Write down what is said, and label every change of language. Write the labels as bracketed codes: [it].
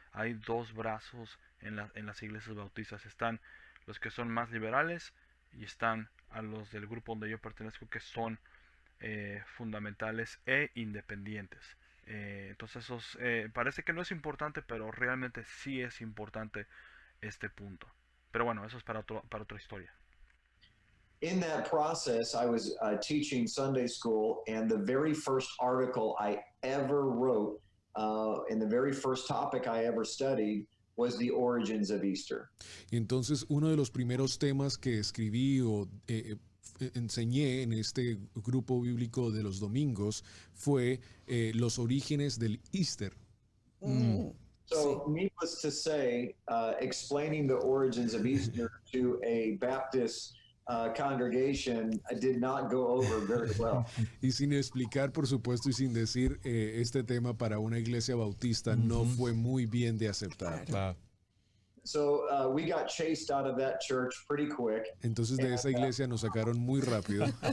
[es] Hay dos brazos en las iglesias bautistas. Están los que son más liberales y están a los del grupo donde yo pertenezco que son fundamentales e independientes. Entonces parece que no es importante, pero realmente sí es importante este punto. Pero bueno, eso es para otra historia. [en] In that process, I was teaching Sunday school, and the very first article I ever wrote, and the very first topic I ever studied was the origins of Easter. [es] Entonces, uno de los primeros temas que escribí o enseñé en este grupo bíblico de los domingos fue los orígenes del Easter. [en] So, needless to say, explaining the origins of Easter to a Baptist congregation did not go over very well. [es] Y sin explicar, por supuesto, y sin decir este tema para una iglesia bautista, no fue muy bien de aceptar. [en] So we got chased out of that church pretty quick. [es] Entonces de esa iglesia nos sacaron muy rápido.